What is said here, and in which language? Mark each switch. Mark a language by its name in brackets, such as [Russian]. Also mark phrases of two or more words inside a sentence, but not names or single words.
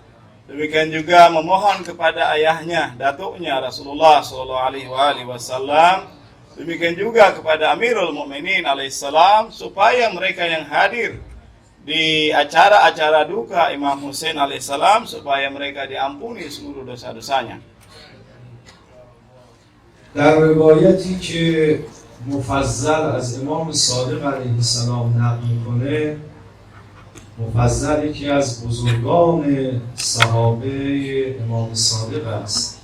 [Indonesian] Demikian juga memohon kepada ayahnya, datuknya Rasulullah [Arabic] صلى الله عليه وسلم. [Indonesian] Demikian juga kepada Amirul Mukminin alaihissalam supaya mereka yang hadir di acara-acara duka Imam Husain alaihissalam supaya mereka diampuni seluruh dosa-dosanya. [Persian] در روایتی که مفضل از امام صادق [Arabic] علیه السلام [Persian] نقل میکنه، مفضل یکی از بزرگان صحابه امام صادق است.